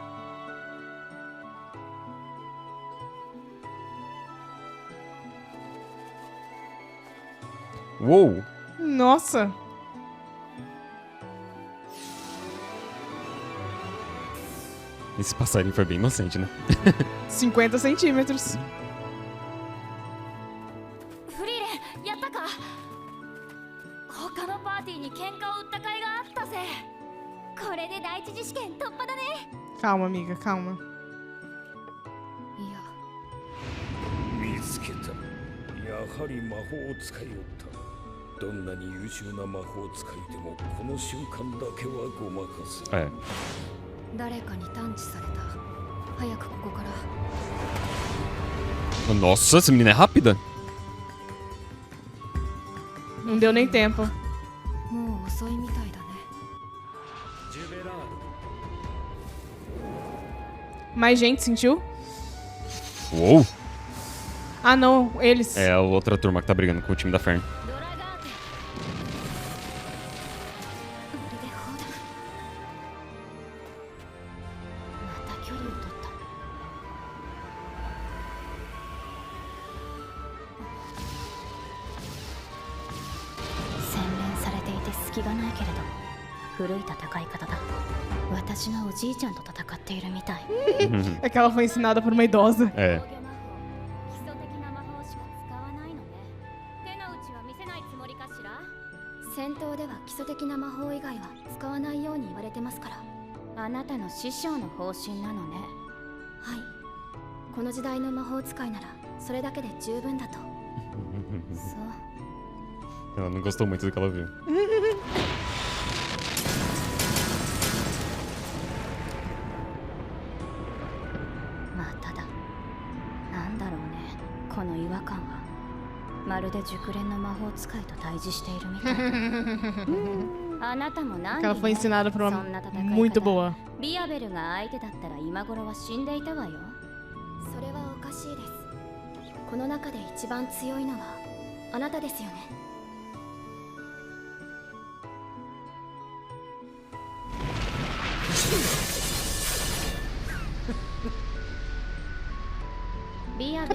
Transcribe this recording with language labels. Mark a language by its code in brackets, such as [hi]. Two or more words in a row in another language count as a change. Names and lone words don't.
[pt] Uou! Nossa! Esse passarinho foi bem inocente, né? 50 centímetros. [ja] フリーレン、やったか？他のパーティーに喧嘩を売った甲斐があったぜ。これで第一次試験突破だね。 [pt] Calma, amiga, calma. [ja] いや見つけた。やはり魔法を使いよった。どんなに優秀な魔法使いでもこの瞬間だけはごまかせ。 [pt] É. [ja] 誰かに探知された。早くここから。 [pt] Nossa, essa menina é rápida. Não deu nem tempo. [ja] もう遅いみたいだね。ジュベラード [pt] Mais gente sentiu? Uou. Ah, não, eles. É a outra turma que tá brigando com o time da Fern. [ja] ドラガーテまるで砲弾。また距離を取った。洗練されていて隙がないけれど古い戦い方だ。私のおじいちゃんと戦っているみたい。 [pt] É que ela foi ensinada por uma idosa. É. [ja] 防御魔法基礎的な魔法しか使わないのね。手の内は見せないつもりかしら。戦闘では基礎的な魔法以外は使わないように言われてますから。あなたの師匠の方針なのね。はい。この時代の魔法使いならそれだけで十分だと。そう。 [pt] Ela não gostou muito do que ela viu. [ja] まあただなんだろうね、この違和感は。まるで熟練の魔法使いと対峙しているみたいだ。あなたも何 [pt] Que ela foi ensinada por [ja] そ [pt] uma [ja] んな戦い [pt] muito [ja] 方 [pt] boa. [ja] ビアベルが相手だったら今頃は死んでいたわよ。それはおかしいです。この中で一番強いのはあなたですよね。ビアベ